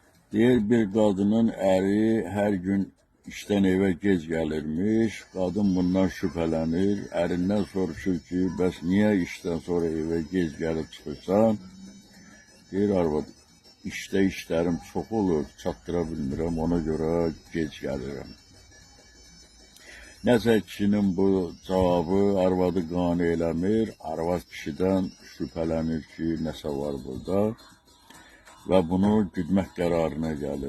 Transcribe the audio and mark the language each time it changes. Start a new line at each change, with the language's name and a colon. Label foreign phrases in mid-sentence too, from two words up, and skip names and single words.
Turkish: Diğer bir kadının eri her gün işten eve gec gelirmiş. Kadın bundan şüphelenir. Erinden
Azerbaijani: soruşur ki, bəs
Turkish: niye işten sonra eve gec gelip çıkırsan?
Azerbaijani: Deyir arvad,
Turkish: işte işlerim çok olur,
Azerbaijani: çattıra bilmirəm, ona göre gec gelirəm. Nəsə kişinin bu cavabı arvadı qane eləmir. Arvad kişiden şüphelənir ki, nəsə var burada və bunu güdmək qərarına gəlir.